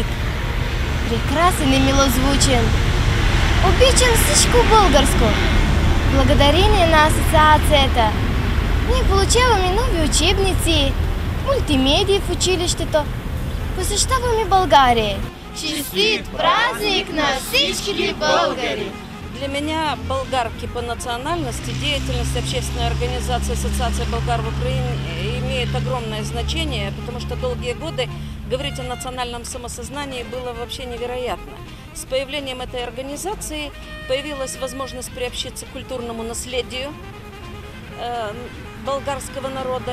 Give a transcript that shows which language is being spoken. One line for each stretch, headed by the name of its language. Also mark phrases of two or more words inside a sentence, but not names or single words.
Bulgarian: Прекрасен и милозвучен. Обичам всичко българско. Благодарение на асоциацията ние получаваме нови учебници, мултимедии в училището. Посещаваме България. Честит празник на всички българи!
Russian: Для меня, болгарки по национальности, деятельность общественной организации Ассоциация болгар в Украине имеет огромное значение, потому что долгие годы говорить о национальном самосознании было вообще невероятно. С появлением этой организации появилась возможность приобщиться к культурному наследию болгарского народа.